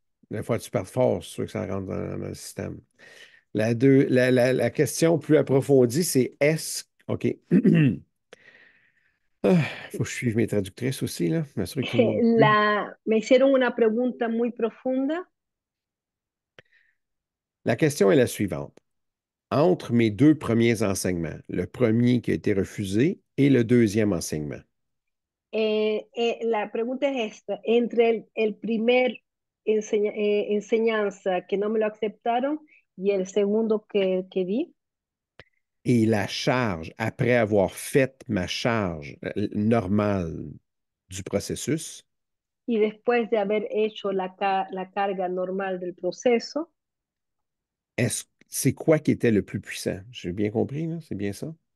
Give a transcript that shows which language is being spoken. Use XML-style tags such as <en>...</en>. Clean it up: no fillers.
<fr>Des fois, tu pars fort, c'est sûr que ça rentre dans le système. La question plus approfondie, c'est est-ce. OK. Il faut que je suive mes traductrices aussi, là. M'assurer que tout le monde suit.</fr> <es>Me hicieron una pregunta muy profunda.</es> <fr>La question est la suivante. Entre mes deux premiers enseignements, le premier qui a été refusé et le deuxième enseignement,</fr> <es>La pregunta es esta, entre el primer enseñanza que no me lo aceptaron y el segundo que di,</es> <fr>et la charge, après avoir fait ma charge normale du processus,</fr> <es>y después de haber hecho la carga normal del proceso,</es> <fr>c'est quoi qui était le plus puissant? J'ai bien compris, là? C'est bien ça?</fr>